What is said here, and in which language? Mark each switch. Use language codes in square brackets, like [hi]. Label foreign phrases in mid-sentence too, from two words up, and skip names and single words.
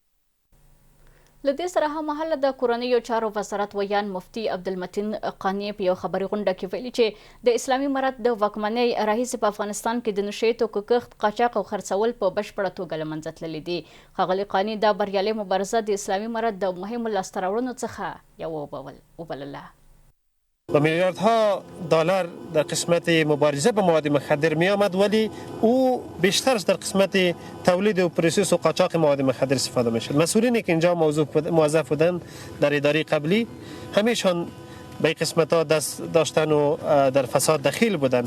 [ps] له دې سره هممهاله د کورنیو چارو وزارت ویان مفتي عبدالمتین قانی په یو خبري غونډه کې ویلي چې د اسلامي امارت د واکمنۍ راهیسې په افغانستان کې د نشئی توکو کښت، قاچاق او خرڅول په بشپړه توګه له منځه تللي دي. ښاغلي قانی دا بریالۍ مبارزه د اسلامي امارت د مهمو لاسته راوړنو څخه یوه وبلله. [fa] با میلیاردها دلار در قسمت مبارزه با مواد مخدر می آمد، ولی او بیشترش در قسمت تولید و پروسس و قاچاق مواد مخدر استفاده می شد. مسئولینی که اینجا موظف بودن در اداره قبلی همیشان به این قسمت ها دست داشتن و در فساد دخیل بودن.